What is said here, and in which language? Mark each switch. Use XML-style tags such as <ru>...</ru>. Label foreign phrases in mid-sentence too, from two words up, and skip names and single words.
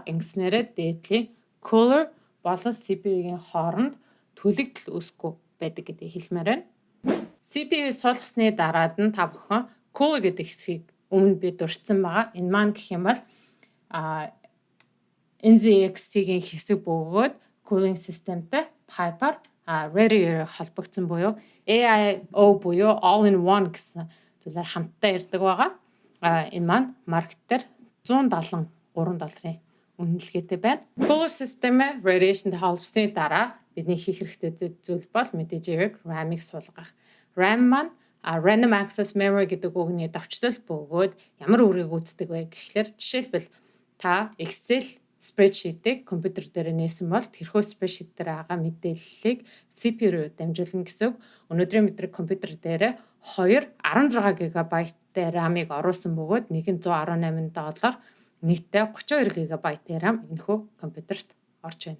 <mn>Ингэснээрээ дээдлийн cooler болон CPU-гийн хооронд түлэгдэл үүсэхгүй байдаг гэдгийг хэлмээр байна. CPU-ийг суулгасны дараад нь та бүхэн cooler гэдэг хэсгийг өмнө би дурдсан байгаа. Энэ маань гэх юм бол NZXT-ийн хэсэг бөгөөд</mn> <en>cooling systemтэй</en> <mn>Piper Radiator холбогдсон буюу AIO буюу</mn> <en>all-in-one</en> <mn>гэсэн зүйлээр хамтдаа ирдэг байгаа. Энэ маань маркетер $173 үнэлгээтэй байна.</mn> <en>Cooler system-ээ</en> <mn>radiation-тэй холбосны дараа бидний хийх хэрэгтэй зүйл бол мэдээж хэрэг RAM-ыг суулгах. RAM маань</mn> <en>random access memory</en> <mn>гэдэг үгний товчлол бөгөөд ямар үүрэг үүсдэг вэ гэхлээр жишээлбэл та Excel spreadsheet-ийг компьютер дээр нээсэн бол тэрхүү spreadsheet дээр байгаа мэдээллийг CPU руу дамжуулна гэсэн үг. Өнөөдрийн мэдрэг компьютер дээр 16 GB-тэй RAM-ыг оруулсан бөгөөд нэг нь $118 нийтдээ 32 GB RAM энэхүү компьютерт орж байна.</mn>